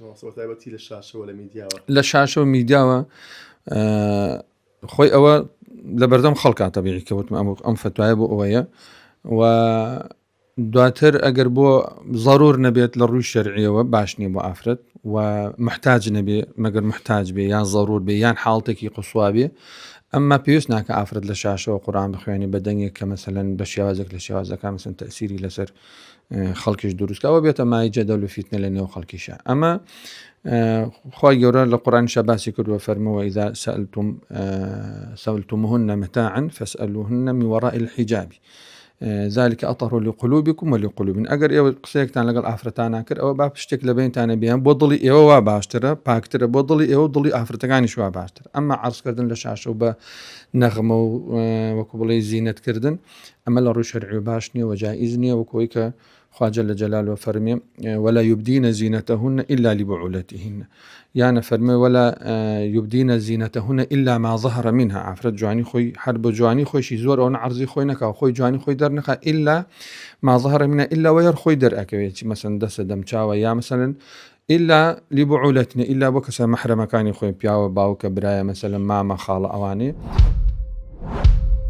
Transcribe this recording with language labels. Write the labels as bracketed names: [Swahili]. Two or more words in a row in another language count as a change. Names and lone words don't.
[Central Kurdish] لە شاشە و میدیاوە خۆی ئەوە لە بەردەم خەڵکا تەبیعی کەوتم ئەم فتوایە بۆ ئەوەیە و دواتر ئەگەر بۆ ضرور نەبێت لە ڕووی شەرعیەوە باش نییە بۆ ئافرەت و محتاج نەبێ مەگەر محتاج بێ یان ضرور بێ یان حاڵتێکی قوسوا بێ ئەمما پێویست ناکە ئافرەت لە شاشەوە قورئان بخوێنێ بە دەنگێک کە مەسەلەن بە شێوازێک لە شێوازەکان مەسەلەن تەئسیری لەسەر خەڵکیش دروستکە ئەوە بێتە مای جەدەل و فیتنە لە نێو خەڵکیشە ئەمە خوای گەورە لە قورئانیشا باسی کردووە فەرمووە [Arabic] ئیذا سألتموهن متاعا فاسألوهن من وراء الحجاب ذلك أطهر لقلوبكم ولقلوبهن [Central Kurdish] ئەگەر ئێوە قسەیەکتان لەگەڵ ئافرەتان کرد ئەوە با شتێک لە بینتانە بیان بۆ دڵی ئێوە وا باشترە پاکترە بۆ دڵی ئێوە دڵی ئافرەتەکانیش وا باشتر ئەمما عەرزکردن لە شاشە و بە نەغمە و وەکو بڵێ زینەتکردن ئەمە لە ڕووی شەرعی باش نییە و جائز نییە وەکوەوەی کە خوا [Arabic] جل جلاله [Central Kurdish] فەرمێ [Arabic] ولا يبدين زينتهن إلا لبعولتهن يعني [Central Kurdish] فەرمێ [Arabic] ولا يبدين زينتهن إلا ما ظهر منها [Central Kurdish] ئافرەت جوانی خۆی هەر بە جوانی خۆشی زۆر ئەوە عەرزی خۆی نەکا خۆی جوانی خۆی دەرنەخا [Arabic] إلا ما ظهر منها [Central Kurdish] إلا وەیەر خۆی دەرئەکەوێت مەسەلەن دەستە دەمچاوە یا مەسەلەن [Arabic] إلا لبعولتنا [Central Kurdish] إلا بۆ کەسە مەحرەمەکانی خۆی پیاوە باوکە برایە مەسەلەن مامە خاڵە ئەوانێ